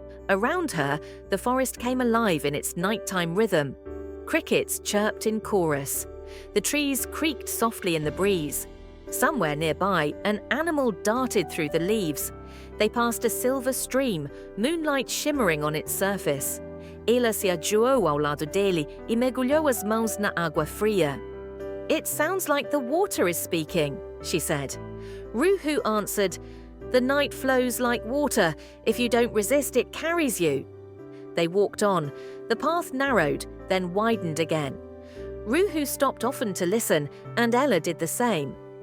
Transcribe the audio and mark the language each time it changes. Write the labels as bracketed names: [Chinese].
[English] Around her, the forest came alive in its nighttime rhythm. Crickets chirped in chorus. The trees creaked softly in the breeze. Somewhere nearby, an animal darted through the leaves. They passed a silver stream, moonlight shimmering on its surface. [Portuguese] Ela se ajoelhou ao lado dele e mergulhou as mãos na água fria. [English] "It sounds like the water is speaking," she said. Ruhu answered, "The night flows like water. If you don't resist, it carries you." They walked on. The path narrowed, then widened again. Ruhu stopped often to listen, and Ela did the same.